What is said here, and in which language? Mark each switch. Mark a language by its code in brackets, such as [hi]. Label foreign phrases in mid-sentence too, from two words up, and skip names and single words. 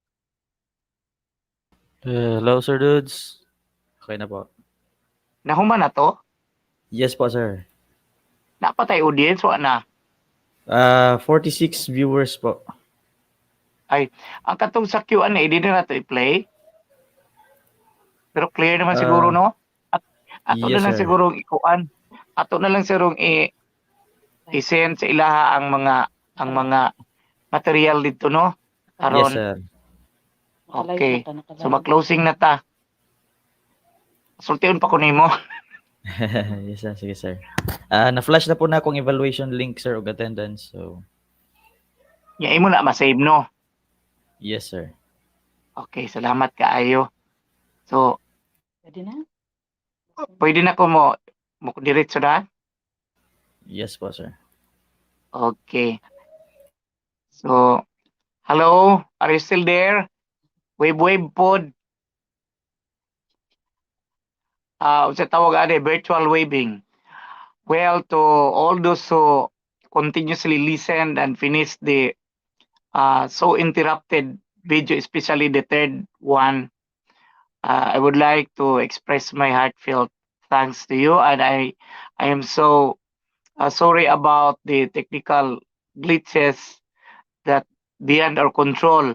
[en] Hello, Sir Dudes. [tl] Okay na po. [ceb] Nahuman na to? [en] Yes po, sir. [ceb] Napatay audience, wa na. [en] 46 viewers po. [ceb] Ay, ang katong sa Q&A, di na nato i-play. Pero clear naman siguro, no? Ato [en] Yes, [ceb] na lang [en] sir. [ceb] siguro ikuan. Ato na lang siguro i-send sa ilaha ang mga material dito, no? [en] Yes, [ceb] Karon. [en] sir. [ceb] Okay. So mag-closing na ta. Sultiun pa ko nimo. [en] Yes, sir. Sige, sir. [ceb] Na-flash na po na akong [en] evaluation link, [ceb] sir, og attendance. [en] So, [ceb] Ya imo na ma-save, no? [en] yes, sir. [ceb] Okay, salamat kaayo. [en] So, [ceb] pwede na ko mo diretso na? [en] Yes po, sir. Okay. So, hello, are you still there? [ceb] Wave pod. Unsa tawag ade, [en] virtual waving. Well, to all those who continuously listened and finished the so interrupted video, especially the third one, I would like to express my heartfelt thanks to you, and I am so sorry about the technical glitches that beyond our control.